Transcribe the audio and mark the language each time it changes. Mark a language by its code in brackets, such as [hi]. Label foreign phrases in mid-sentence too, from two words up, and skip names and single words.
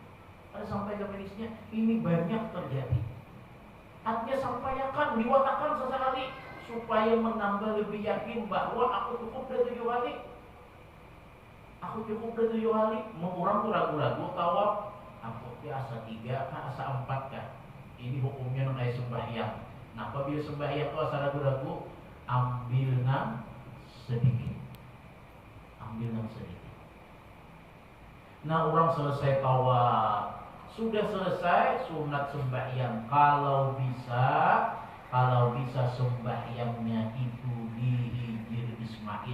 [id] Ini banyak terjadi. Artinya sampaikan, diwatakan sesekali supaya menambah lebih yakin bahwa aku cukup dari 7 kali. Mengurang tuh ragu-ragu tawaf. [bjn] Aku asa 3 kah, asa 4 kah. [id] Ini hukumnya kayak sembahyang. [bjn] Nah apabila sembahyang tuh asa ragu-ragu, ambil nang sedikit. [id] Nah orang selesai tawaf, sudah selesai sunat sembahyang. Kalau bisa sembahyangnya itu di Hijr Ismail.